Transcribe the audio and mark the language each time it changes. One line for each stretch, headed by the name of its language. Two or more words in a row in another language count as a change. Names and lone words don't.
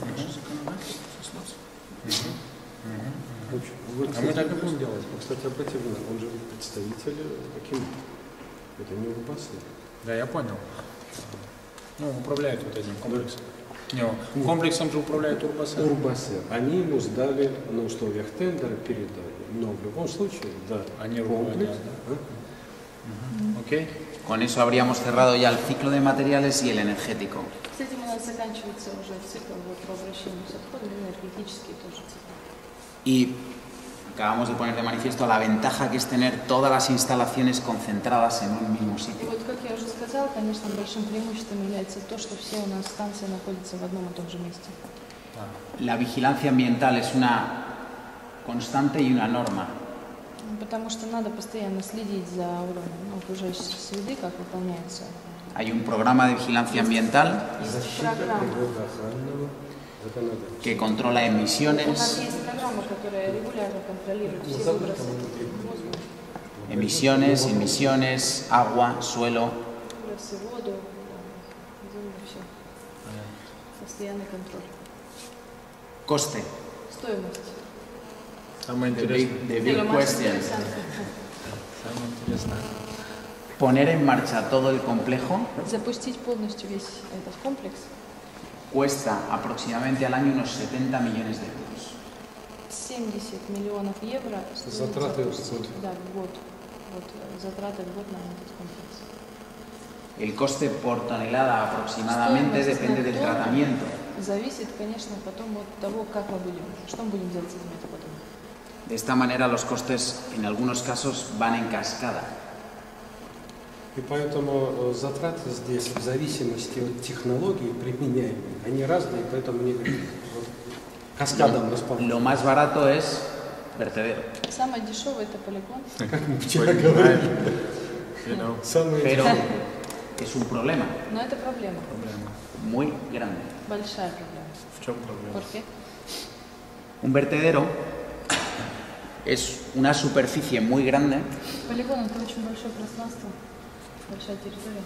Russian: А мы так и будем делать. Кстати, обратите внимание, он же представитель Акимата. Это не УРБАСЭ. Да, я понял. Ну, управляет вот этим комплексом. Не, комплексом же управляет УРБАСЭ. УРБАСЭ. Они ему сдали на условиях тендера, передали. Но в любом случае, да, они комплекс. Окей.
Spanish: Con eso habríamos cerrado ya el ciclo de materiales y el energético.
Russian: С этим у нас заканчивается уже цикл по обращению с отходами, энергетический тоже цикл.
Spanish: Y acabamos de poner de manifiesto la ventaja que es tener todas las instalaciones concentradas en un mismo sitio.
Russian: Вот, как я уже сказала, конечно, большим преимуществом является то, что все у нас станции находятся в одном и том же месте.
Spanish: La vigilancia ambiental es una constante y una norma.
Russian: Потому что надо постоянно следить за уровнем окружающей среды, как выполняется.
Spanish: Hay un programa de vigilancia ambiental que controla emisiones.
Russian: У нас есть программа, которая регулярно контролирует все выбросы воздуха.
Spanish: Emisiones, agua, suelo.
Russian: Выбросы, воду, землю, все. Постоянный контроль.
Spanish: Coste.
Russian: Стоимость. Самое
English: The
Russian: интересное.
English: big question.
Russian: Самое интересное.
Spanish: Poner en marcha todo el complejo
Russian: Запустить полностью весь этот комплекс
Spanish: cuesta aproximadamente al año unos 70 millones de euros.
Russian: 70 миллионов евро. Затраты в год. Да, в год. Вот, затраты в год на этот комплекс.
Spanish: El coste por tonelada aproximadamente depende del tratamiento.
Russian: Зависит, конечно, потом от того, как мы будем, что мы будем делать с этим отходом.
Spanish: De esta manera los costes en algunos casos van en cascada.
Russian: И поэтому затраты здесь в зависимости от технологий применяемые, они разные, поэтому они каскадом расположены.
Spanish: Lo más barato es vertedero.
Russian: Самое дешевое это полигон. Как мы вчера говорили.
Spanish: Pero es un problema
Russian: Но это проблема.
Spanish: muy grande.
Russian: Большая проблема. В чем проблема?
Spanish: ¿Por qué? Un vertedero es una superficie muy grande
Russian: Полигон это очень большое пространство, большая территория,